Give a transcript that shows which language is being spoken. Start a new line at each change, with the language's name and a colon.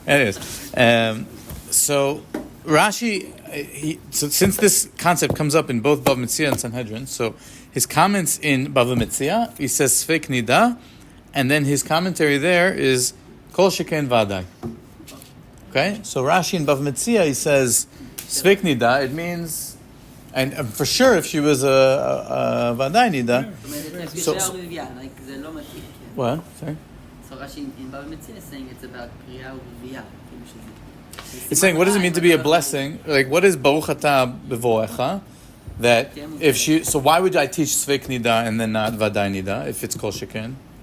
English: Anyways, so Rashi, since this concept comes up in both Bava Metzia and Sanhedrin, so his comments in Bava Metzia, he says sfek niddah, and then his commentary there is kol sheken vadai. Okay, so Rashi in Bava Metzia, he says sfek niddah. It means, and for sure, if she was a vadai niddah.
Hebrew: זאת אומרת, זה פריאה ורבייה,
English: like,
Hebrew: זה לא מתאים.
English: What? Sorry. So Rashi in Bava Metzia is saying it's about פריאה ורבייה. It's saying, what does it mean to be a blessing? Like, what is Baruch Atah Bevoecha? That if she, so why would I teach Svek Niddah and then not Vadai Niddah if it's Kol Sheken?